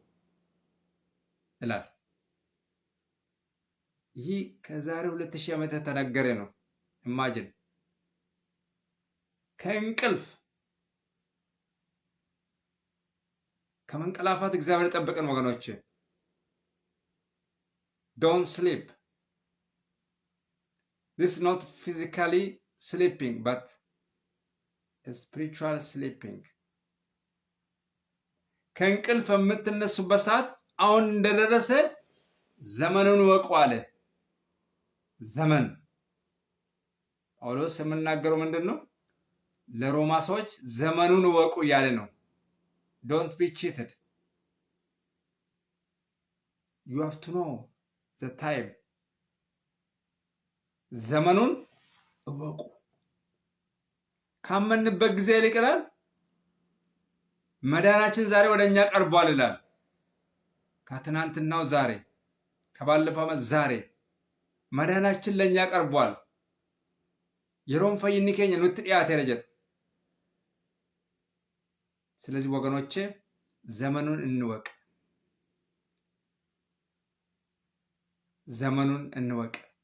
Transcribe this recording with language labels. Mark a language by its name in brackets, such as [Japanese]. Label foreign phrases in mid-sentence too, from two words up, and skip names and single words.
[Amharic] ይላል ይህ ከዛሬ 2000 ዓመት ተነገረ ነው ኢማጂን ከእንቅልፍ ከመንቀላፋት እግዚአብሔር ጠብቀን ወገኖቼ [English] don't sleep this is not physically sleeping but spiritual sleeping [Amharic] ከእንቅልፍ የምትነሱበት ሰዓት አሁን እንደደረሰ ዘመኑን ወቁ አለ ዘመን ጳውሎስ የምናገረው ምንድነው ለሮማ ሰዎች ዘመኑን ወቁ ያለ ነው [English] don't be cheated you have to know the time [Amharic] ዘመኑን ወቁ ካመንበት ጊዜ ይልቀናል መዳናችን ዛሬ ወደኛ ቀርቧል ይላል ከትናንትናው ዛሬ ከባለፈው ዓመት ዛሬ መዳናችን ለኛ ቀርቧል የሮም ፈይኒ ከኛ ነው ጥያት ያረጀ ስለዚህ ወገኖቼ ዘመኑን እንወቅ ዘመኑን እንወቅ